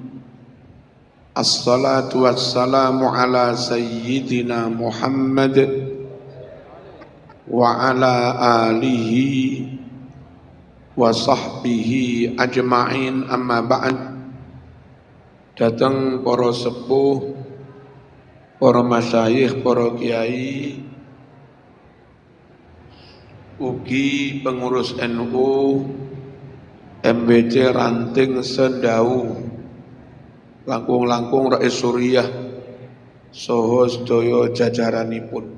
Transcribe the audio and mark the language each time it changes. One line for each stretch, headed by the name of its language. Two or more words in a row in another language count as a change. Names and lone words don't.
Arabic: الصلاة والسلام على سيدنا محمد وعلى آله وصحبه أجمعين، أما بعد.
Javanese: Datang para sepuh, para masyayikh, para kiai, ugi pengurus NU, MBC Ranting Sendau, langkung-langkung Rais Suriah, saha sedaya jajaranipun.